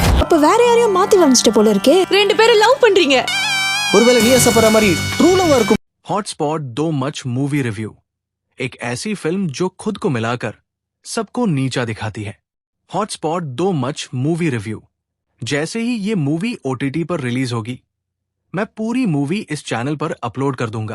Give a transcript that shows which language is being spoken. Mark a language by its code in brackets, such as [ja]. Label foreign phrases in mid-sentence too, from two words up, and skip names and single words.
[ta] அப்ப வேற யாரையும் மாத்தி வந்துட்ட போல இருக்கே. ரெண்டு பேரும் லவ் பண்றீங்க. ஒருவேளை நீ ஆசைப்படுற மாதிரி ட்ரூ லவ்வா இருக்கும். [hi] हॉटस्पॉट दो मच [en] movie review, [hi] एक ऐसी फिल्म जो खुद को मिलाकर सबको नीचा दिखाती है। हॉटस्पॉट दो मच [en] movie review. [hi] जैसे ही ये मूवी ओटीटी पर रिलीज होगी, मैं पूरी मूवी इस चैनल पर अपलोड कर दूंगा।